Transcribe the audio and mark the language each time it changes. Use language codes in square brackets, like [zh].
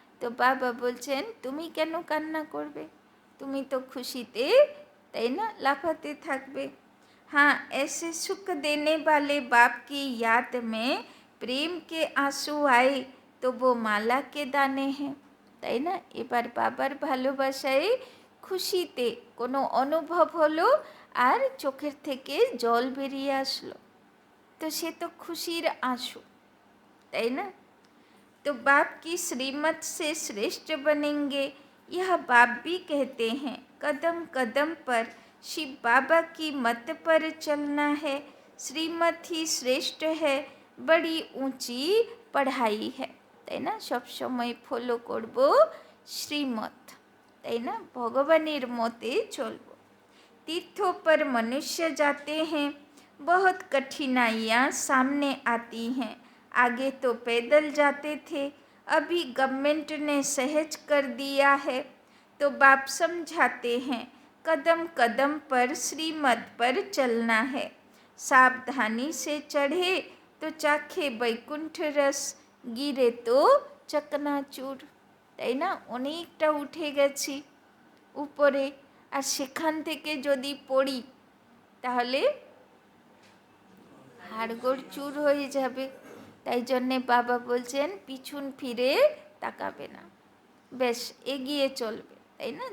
[bn] তো বাবা বলছেন তুমি কেন কান্না করবে, তুমি তো খুশিতে, তাই না, লাফাতে থাকবে। [hi] हाँ, ऐसे सुख देने वाले बाप की याद में प्रेम के आंसू आए तो वो माला के दाने हैं, [bn] তাই না? এবার বাবার ভালোবাসায় খুশিতে কোনো অনুভব হলো আর চোখের থেকে জল বেরিয়ে আসলো, তো সে তো খুশির आंसू, তাই না? [hi] तो बाप की श्रीमत से श्रेष्ठ बनेंगे, यह बाप भी कहते हैं। कदम कदम पर शिव बाबा की मत पर चलना है। श्रीमत ही श्रेष्ठ है, बड़ी ऊंची पढ़ाई है, [bn] তাই না? সব সময় ফলো করব শ্রীমত, তাই না? ভগবানের মতে চলব। [hi] तीर्थों पर मनुष्य जाते हैं, बहुत कठिनाइयाँ सामने आती हैं। आगे तो पैदल जाते थे, अभी गवर्नमेंट ने सहज कर दिया है, तो बाप समझाते हैं कदम कदम पर श्रीमत पर चलना है। सावधानी से चढ़े तो चाखे बैकुंठ रस, गिरे तो चकनाचूर, [bn] তাই না? অনেকটা উঠে গেছি উপরে, আর সেখান থেকে যদি পড়ি তাহলে হাড়গোড় চুর হয়ে যাবে। তাই জন্যে বাবা বলছেন পিছন ফিরে তাকাবে না, বেশ এগিয়ে চলবে, তাই না?